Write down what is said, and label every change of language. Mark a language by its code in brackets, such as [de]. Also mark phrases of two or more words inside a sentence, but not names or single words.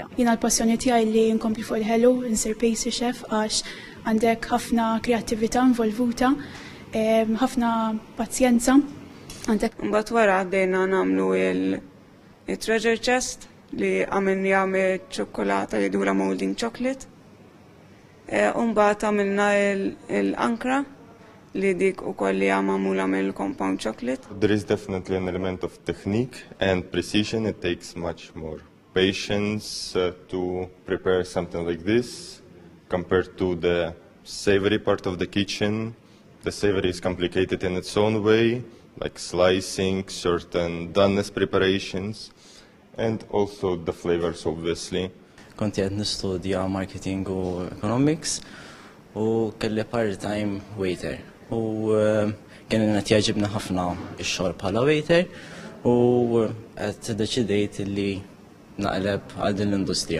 [mt] Jiena l-passjoni tiegħi li nkompli fuq il-ħelu, insir [en] pastry chef [mt] għax għandek ħafna kreattività involvuta, ħafna pazjenza. Mbagħad wara għaddejna nagħmlu il- [en] treasure chest [mt] li għamilni jagħmel ċokkolata li dura [en] molding chocolate. [mt] Mbagħad għamilna l-ankra li dik ukoll li magħmula mill- [en] compound chocolate. There is definitely an element of technique and precision. It takes much more patience to prepare something like this compared to the savory part of the kitchen. The savory is complicated in its own way, like slicing, certain doneness preparations, and also the flavors, obviously. [mt] Konti qed nistudja marketing u economics u kelli [en] part-time waiter. [mt] U kien qed jagħġibna ħafna x-xogħol bħala waiter u qed deċidejt li naqleb għal din l-industrija.